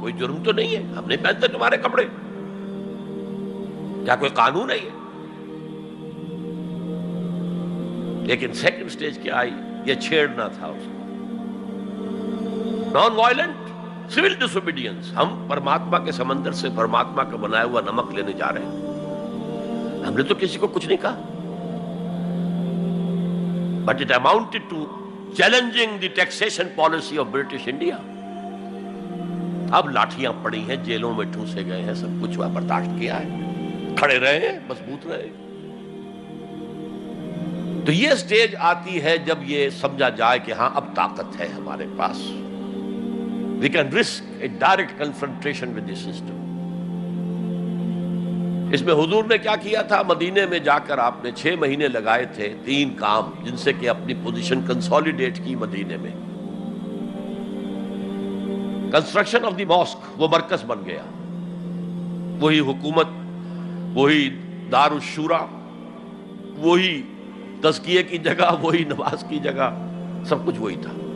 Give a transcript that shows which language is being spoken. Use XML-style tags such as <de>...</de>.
<ur>کوئی جرم تو نہیں ہے، ہم نہیں پہنتے تمہارے کپڑے، کیا کوئی قانون ہے یہ؟ لیکن سیکنڈ سٹیج کیا آئی؟ یہ چھیڑنا تھا اس کو.</ur> <en>non violent civil disobedience,</en> <ur>ہم پرماتما کے سمندر سے پرماتما کا بنایا ہوا نمک لینے جا رہے ہیں، ہم نے تو کسی کو کچھ نہیں کہا.</ur> <en>But it amounted to challenging the taxation policy of British India.</en> <ur>اب لاٹھیاں پڑی ہیں، جیلوں میں ٹھوسے گئے ہیں، سب کچھ ہوا، برداشت کیا ہے، کھڑے رہے ہیں، مضبوط رہے. تو یہ سٹیج آتی ہے جب یہ سمجھا جائے کہ ہاں اب طاقت ہے ہمارے پاس.</ur> <en>We can risk a direct confrontation with the system.</en> <ur>اس میں حضور نے کیا کیا تھا؟ مدینے میں جا کر آپ نے 6 مہینے لگائے تھے، 3 کام جن سے کہ اپنی پوزیشن کنسولیڈیٹ کی مدینے میں.</ur> <en>construction of the mosque,</en> <ur>وہ مرکز بن گیا، وہی حکومت، وہی دار الشورا، وہی تزکیے کی جگہ، وہی نماز کی جگہ، سب کچھ وہی تھا.</ur>